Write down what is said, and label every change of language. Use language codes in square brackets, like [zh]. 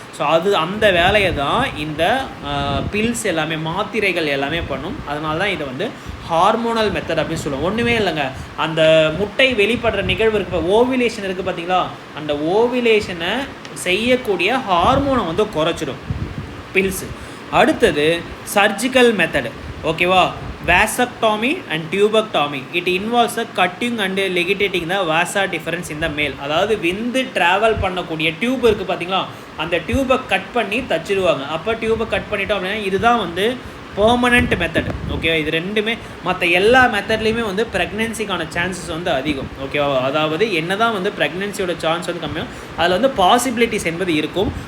[ta] So அந்த வேலையை தான் இந்த பில்ஸ் எல்லாமே, மாத்திரைகள் எல்லாமே பண்ணும். அதனால தான் இதை வந்து ஹார்மோனல் மெத்தட் அப்படின்னு சொல்லுவோம். ஒன்றுமே இல்லைங்க, அந்த முட்டை வெளிப்படுற நிகழ்வு இருக்குது, ஓவிலேஷன் இருக்குது பார்த்தீங்களா, அந்த ஓவிலேஷனை செய்யக்கூடிய ஹார்மோனை வந்து குறைச்சிடும் பில்ஸு. அடுத்தது சர்ஜிக்கல் மெத்தடு, ஓகேவா? [en] vasectomy and tubectomy. It involves the cutting and ligating the vasa difference in the male. [ta] அதாவது விந்து ட்ராவல் பண்ணக்கூடிய டியூப் இருக்குது பார்த்தீங்களா, அந்த டியூபை கட் பண்ணி தச்சிடுவாங்க. அப்போ டியூபை கட் பண்ணிட்டோம் அப்படின்னா இதுதான் வந்து பெர்மனண்ட் மெத்தட். ஓகேவா? இது ரெண்டுமே மற்ற எல்லா மெத்தட்லேயுமே வந்து ப்ரெக்னென்சிக்கான சான்சஸ் வந்து அதிகம். ஓகேவா? அதாவது என்ன தான் வந்து ப்ரெக்னென்சியோட சான்ஸ் வந்து கம்மியாக, அதில் வந்து பாசிபிலிட்டிஸ் என்பது இருக்கும்.